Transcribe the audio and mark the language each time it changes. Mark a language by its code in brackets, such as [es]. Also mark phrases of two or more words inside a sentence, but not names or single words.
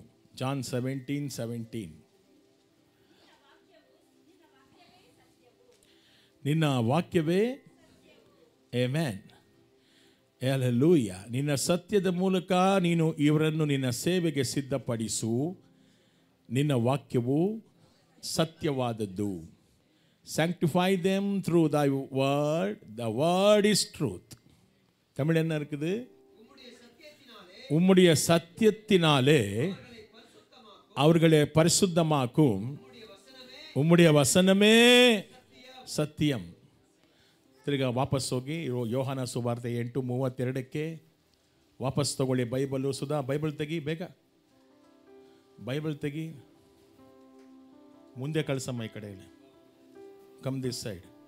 [kn] ಜಾನ್ 17:17. ನಿನ್ನ ವಾಕ್ಯವೇ ಆಮೆನ್. ಹಲ್ಲೆಲೂಯಾ. ನಿನ್ನ ಸತ್ಯದ ಮೂಲಕ ನೀನು ಇವರನ್ನು ನಿನ್ನ ಸೇವೆಗೆ ಸಿದ್ಧಪಡಿಸು. ನಿನ್ನ ವಾಕ್ಯವು ಸತ್ಯವಾದದ್ದು. [en] Sanctify them through the word. The word is truth. [ta] தமிழ் என்ன இருக்குது? உம்முடைய சத்தியத்தினாலே அவர்களை பரிசுத்தமாக்கும். உம்முடைய வசனமே ಸತ್ಯಂ. [kn] ತಿರ್ಗಾ ವಾಪಸ್ ಹೋಗಿ ಯೋಹಾನ ಸುವಾರ್ತೆ 8:32 ವಾಪಸ್ ತಗೊಳ್ಳಿ. ಬೈಬಲು ಸುಧಾ ಬೈಬಲ್ ತೆಗಿ, ಬೇಗ ಬೈಬಲ್ ತೆಗಿ. ಮುಂದೆ ಕಳಿಸಮ್ಮ ಈ ಕಡೆ. [en] Come this side.